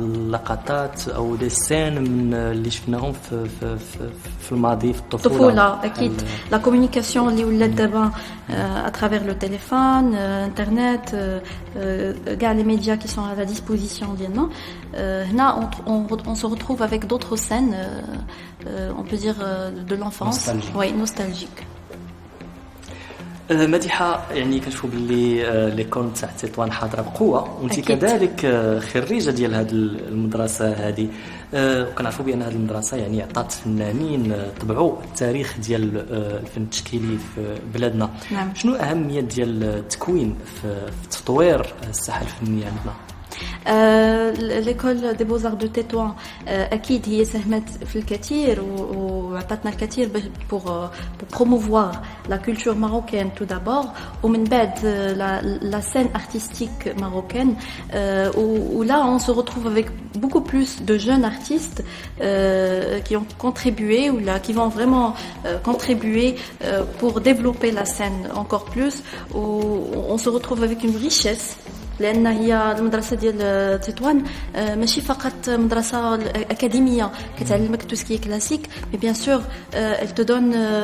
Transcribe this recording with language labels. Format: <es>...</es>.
<ar>لقطات او دي سين من اللي شفناهم في الماضي في الطفوله اكيد لا كومونيكاسيون اللي ولات دابا</ar> <fr>à travers le téléphone, internet, كاع les médias qui sont à la disposition ديالنا. هنا on se retrouve avec d'autres scènes, on peut dire de l'enfance, oui, nostalgique.</fr> <ar>مديحة يعني كنشوفوا باللي ليكول تاع تطوان حاضره بقوه وانت كذلك خريجه ديال هذه المدرسه هذه، وكنعرفوا بان هذه المدرسه يعني عطات فنانين طبعوا التاريخ ديال الفن التشكيلي في بلادنا. نعم. شنو اهميه ديال التكوين في تطوير الساحه الفنيه عندنا؟ ليكول دي بوزار دو تطوان اكيد هي ساهمت في الكثير وعطاتنا الكثير</ar> <fr>pour promouvoir la culture marocaine tout d'abord,</fr> <ar>ومن بعد</ar> <fr>la scène artistique marocaine, où là on se retrouve avec beaucoup plus de jeunes artistes qui ont contribué ou là qui vont vraiment contribuer pour développer la scène encore plus, où on se retrouve avec une richesse.</fr> <ar>لأن هي المدرسة ديال تطوان ماشي فقط مدرسة أكاديمية كتعلمك</ar> <fr>توسكي كلاسيك، مي بيان سور elle te donne</fr>